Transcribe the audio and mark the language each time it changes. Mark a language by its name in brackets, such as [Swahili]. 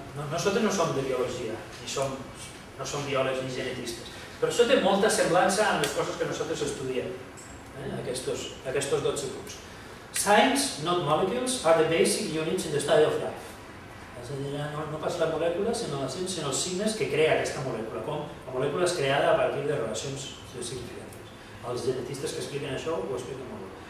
[Catalan] Nosaltres no som de biologia, no som biòlegs ni genetistes, però això té molta semblança amb les coses que nosaltres estudiem. Aquests 12 punts. [English] Science, not molecules, are the basic units in the study of life. [Catalan] És a dir, no pas la molècula, sinó els signes que crea aquesta molècula, com la molècula és creada a partir de relacions significatives. Els genetistes que expliquen això ho expliquen molt bé.